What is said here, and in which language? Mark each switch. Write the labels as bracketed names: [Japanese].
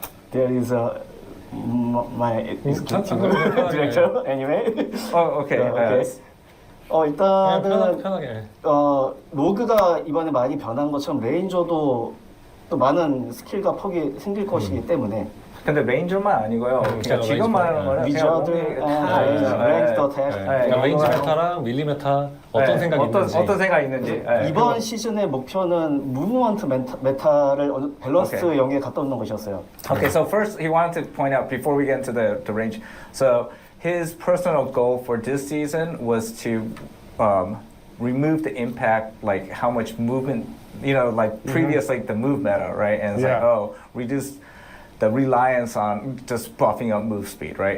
[English] There is my director anyway. [Korean] 오케이. 일단은 편하게. 로그가 이번에 많이 변한 것처럼 레인저도 또 많은 스킬과 폭이 생길 것이기 때문에. 근데 레인저만 아니고요. 그러니까 지금 말하는 거는 위저드, 랭스 어택. 레인지 메타랑 밀리 메타 어떤 생각이 있는지. 어떤 생각이 있는지. 이번 시즌의 목표는 무브먼트 메타를 밸런스 영역에 갖다 놓는 것이었어요. [English] Okay, so first he wanted to point out before we get into the range. So his personal goal for this season was to remove the impact, like how much movement, like previous, like the move meta, right? And it's like, reduce the reliance on just buffing up move speed, right?